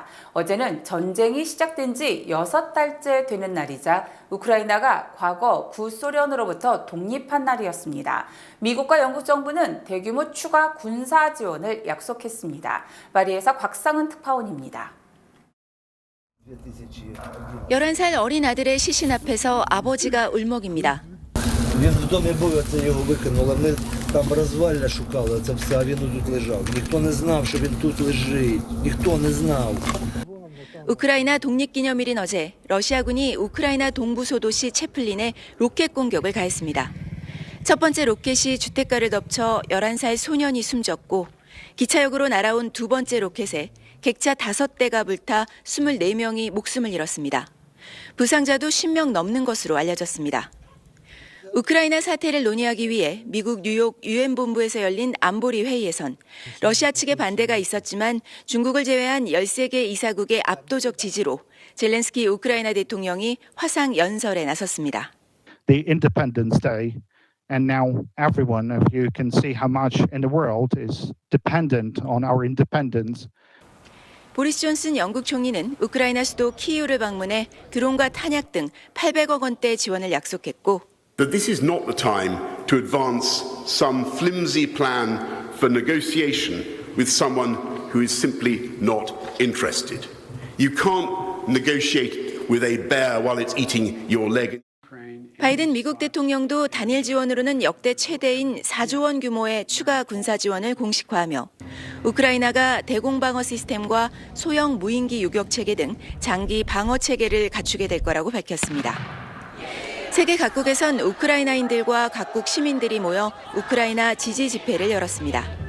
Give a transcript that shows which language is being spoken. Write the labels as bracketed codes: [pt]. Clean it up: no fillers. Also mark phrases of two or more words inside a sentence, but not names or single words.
[ko] 어제는 전쟁이 시작된 지 6달째 되는 날이자 우크라이나가 과거 구소련으로부터 독립한 날이었습니다. 미국과 영국 정부는 대규모 추가 군사 지원을 약속했습니다. 파리에서 곽상은 특파원입니다. 11살 어린 아들의 시신 앞에서 아버지가 울먹입니다. [uk] Він в домі був, це його викинули. Ми там розвалля шукали, це все, а він тут лежав. Ніхто не знав, що він тут лежить. Ніхто не знав. [ko] 우크라이나 독립기념일인 어제 러시아군이 우크라이나 동부 소도시 체플린에 로켓 공격을 가했습니다. 첫 번째 로켓이 주택가를 덮쳐 11살 소년이 숨졌고 기차역으로 날아온 두 번째 로켓에 객차 5대가 불타 24명이 목숨을 잃었습니다. 부상자도 10명 넘는 것으로 알려졌습니다. 우크라이나 사태를 논의하기 위해 미국 뉴욕 유엔 본부에서 열린 안보리 회의에선 러시아 측의 반대가 있었지만 중국을 제외한 13개 이사국의 압도적 지지로 젤렌스키 우크라이나 대통령이 화상 연설에 나섰습니다. [en] The Independence Day, and now everyone of you can see how much in the world is dependent on our independence. [ko] 보리스 존슨 영국 총리는 우크라이나 수도 키이우를 방문해 드론과 탄약 등 800억 원대 지원을 약속했고 [en] that this is not the time to advance some flimsy plan for negotiation with someone who is simply not interested. You can't negotiate with a bear while it's eating your leg. [ko] 바이든 미국 대통령도 단일 지원으로는 역대 최대인 4조 원 규모의 추가 군사 지원을 공식화하며 우크라이나가 대공방어 시스템과 소형 무인기 유격 체계 등 장기 방어 체계를 갖추게 될 거라고 밝혔습니다. 세계 각국에선 우크라이나인들과 각국 시민들이 모여 우크라이나 지지 집회를 열었습니다.